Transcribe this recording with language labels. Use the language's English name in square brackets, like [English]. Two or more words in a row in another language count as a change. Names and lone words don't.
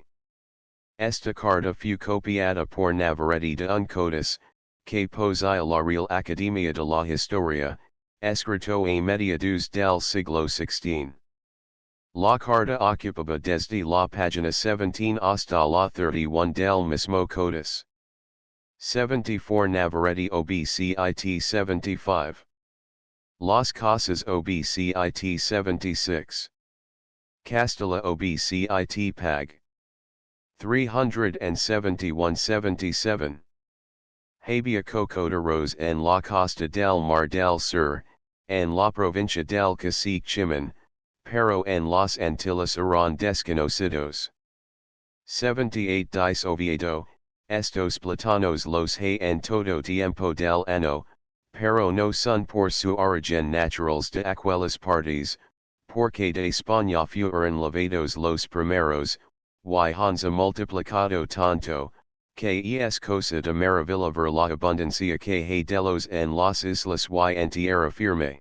[Spanish] Esta carta fue copiada por Navarrete de un códice, que posee la Real Academia de la Historia, escrito a mediados del siglo XVI. La carta ocupaba desde la página 17 hasta la 31 del mismo códice. 74 Navarrete obcit 75. Las Casas obcit 76. Castilla obcit pag. 371-77. Había Cocoda Rose en la Costa del Mar del Sur, en la provincia del Cacique Chimán, pero en los Antilles eran desconocidos. 78 Dice Oviedo, estos platanos los hay en todo tiempo del año, pero no son por su origen naturales de aquellas partes, porque de España fueron llevados los primeros, y han multiplicado tanto, que es cosa de maravilla ver la abundancia que hay de los en las islas y en tierra firme.